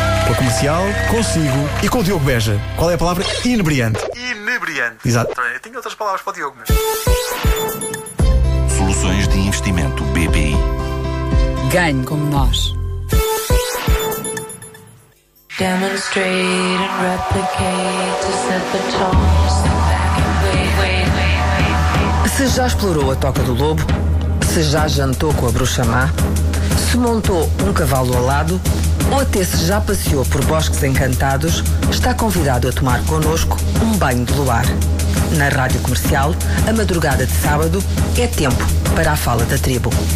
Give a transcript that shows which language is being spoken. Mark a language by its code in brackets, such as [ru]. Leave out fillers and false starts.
[pt] O comercial, consigo e com o Diogo Beja. Qual é a palavra? Inebriante. Inebriante. Exato. Eu tenho outras palavras para o Diogo, mas... Soluções de investimento BPI. Ganhe como nós. [en] Demonstrate and replicate to set the tone. Sit back and wait. [pt] Se já explorou a toca do lobo, se já jantou com a bruxa má, se montou um cavalo alado, ou até se já passeou por bosques encantados, está convidado a tomar connosco um banho de luar. Na Rádio Comercial, a madrugada de sábado, é tempo para a fala da tribo.